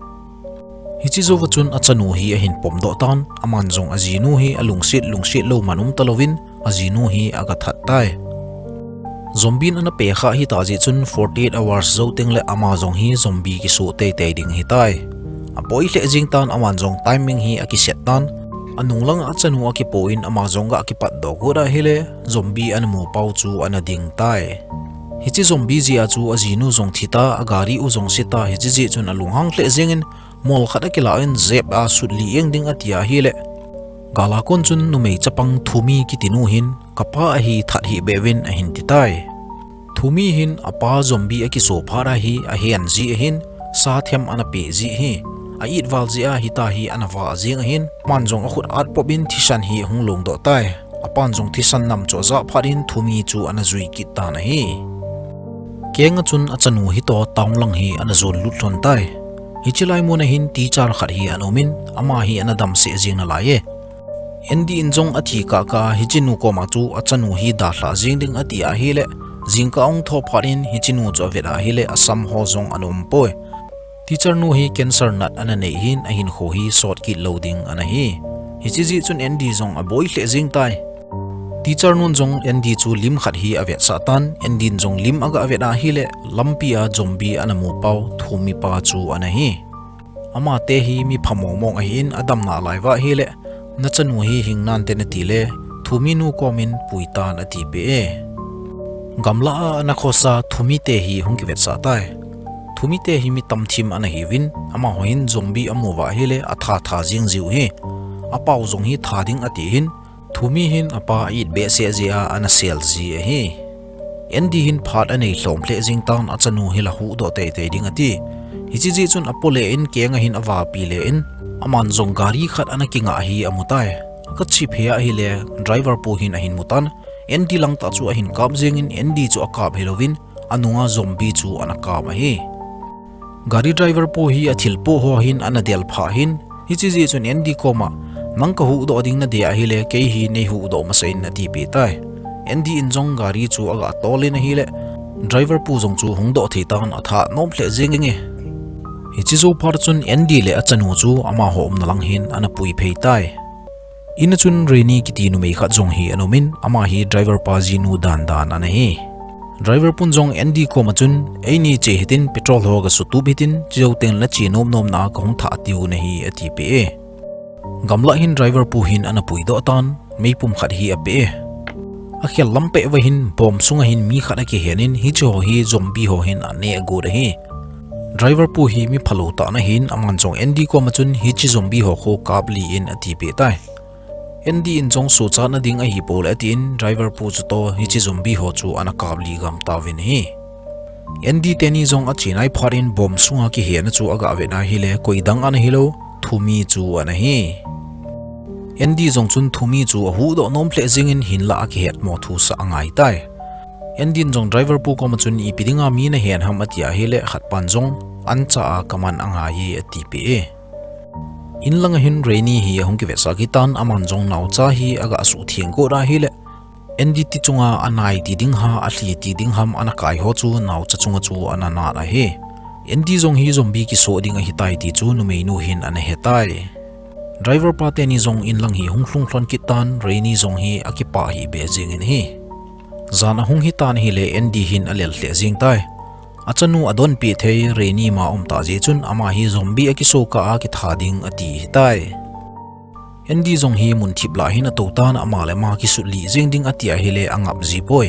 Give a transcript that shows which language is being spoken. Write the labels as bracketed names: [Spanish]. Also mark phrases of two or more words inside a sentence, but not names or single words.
[Thado Chin] hichi zo wachun achanu hi a hin pom do tan aman jong azinu hi alungsit lo manum talovin azinu hi aga that tai zombie na pe kha hi ta ji chun 48 hours zo tengle ama jong hi zombie ki so te te ding hi tai a boi le jing tan aman jong timing hi aki set tan anung lang achanu aki point ama jong ga aki pat do go da hele zombie an mu pau chu ana ding tai hichi zombie ji a chu azinu jong thita agari u jong sita hichi ji chun alung hang hle jengin mol khada kila in zep a sudli eng ding atia hele gala kon chun numei chapang thumi ki tinu hin kapa hi that hi bewin a hin titai thumi hin apa zombie aki so phara hi a hian ji hin sa them ana pe ji hi a it wal ji a hita hi anawa jing hin manjong a khut at popin thisan hi hunglong do tai apan jong thisan nam cho za pharin thumi chu ana zui ki ta na hi kenga chun achanu hi to taunglang hi ana zon lutlon tai hichilai mona hin teacher khat hi anomin ama hi anadam se jing na laye endi injong athi ka ka hichinu ko ma chu achanu hi da hla jing ding ati a hi le jingka ong tho pharin hichinu cho vela hi le asam ho jong anom poi teacher nu hi cancer nat ana nei hin a hin kho hi short ki loading ana hi hichi chun endi jong a boi hle jing tai teacher nun jong endi chu lim khat hi avet satan endi jong lim aga aveta hi le lampia zombie ana mu pau thumi pa chu ana hi ama te hi mi phamo mong a hin adam na laiwa hi le nachanu hi hingnan te na ti le thumi nu komin puitan ati pe gamla ana khosa thumi te hi hungki vet sa tai thumi te hi mi tamthim ana hi win ama hoin zombie amuwa hi le atha tha jing jiu hi apau jong hi thading ati hin thumi hin apa it be se zia ana sel ji hi endi hin phat anei hlom hle jing tan achanu hi la hu do te te ding ati hichi ji chun apole in kenga hin awa pi le in aman jong gari khat ana kinga hi amutai ka chi phea hi le driver po hin a hin mutan endi lang ta chu a hin kap jing in endi chu akap helovin anunga zombie chu ana kap hi gari driver po hi a thil po ho hin ana del pha hin hichi ji chun endi koma nang ka hu do ding na dia hi le ke hi nei hu do ma sein na ti pe tai endi injong gari chu aga tolin hi le driver pu jong chu hung do thei tan atha nom hle jing nge hichi zo par chun endi le achanu chu ama hom na lang hin ana pui phei tai in chun reni ki ti nu mei kha jong hi anomin ama hi driver pa ji nu dan dan ana hi driver pun jong endi ko ma chun eini che hitin petrol ho ga su tu bitin jo ten la chi nom nom na ka hung tha tiu na hi ati pe gamla hin driver pu hin ana pui do tan mei pum khat hi ape a khel lampe wa hin bom sunga hin mi khana ke henin hi cho hi zombie ho hin ane go re hi driver pu hi mi phalo ta na hin aman chong endi ko ma chun hi chi zombie ho kho kabli in ati pe tai endi in jong so cha na ding a hi pol atin driver pu chu to hi chi zombie ho chu ana kabli gam ta win hi endi teni jong a chinai pharin bom sunga ki he na chu aga ve na hi le koidang ana hilo thumi chu ana hi endi jong chun thumi chu hu do nom ple jingin hin la ki het mo thu sa angai tai endi jong driver pu ko ma chun I pidinga mi na hen ham atia hi le khat pan jong an cha kaman anga hi ati pe in lang hin rainy hi hong ki vesa ki tan aman jong nau cha hi aga su thieng ko ra hi le endi ti chunga anai ti ding ha a hli ti ding ham ana kai ho chu nau cha chunga chu ana na ra he endi jong hi zombie ki so ding a hi tai ti chu nu mei nu hin ana he tai driver pa te ni jong in lang hi hung hlung hlon ki tan rainy jong hi akipa hi be jing in hi zana hung hi tan hi le endi hin alel hle jing tai achanu adon pi thei rainy ma ta je chun ama hi zombie akiso ka a ki thading ati hi tai endi jong hi mun thipla hin a to tan ama le ma ki su li jing ding atia hi le angap ji poi